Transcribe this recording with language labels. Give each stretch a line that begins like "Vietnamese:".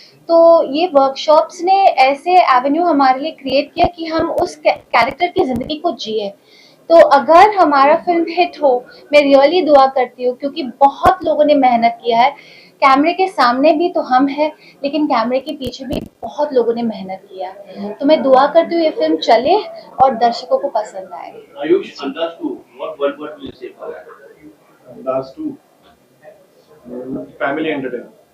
Hindi: तो ये वर्कशॉप्स ने ऐसे एवेन्यू हमारे लिए क्रिएट किया कि हम उस कैरेक्टर की ज़िंदगी को जिए। तो अगर हमारा फिल्म हिट हो, मैं रियली दुआ करती हूँ, क्योंकि बहुत लोगों ने मेहनत किया है। कैमरे के सामने भी तो हम हैं, लेकिन कैमरे के पीछे भी बहुत लोगों ने मेहनत किया है। तो मैं दुआ करती हूँ ये फिल्म चले और दर्शकों को पसंद आए।
English: Ayush, Andaz 2, what word will you say for that?
Hindi: अंदाज 2 फैमिली एंटरटेनमेंट।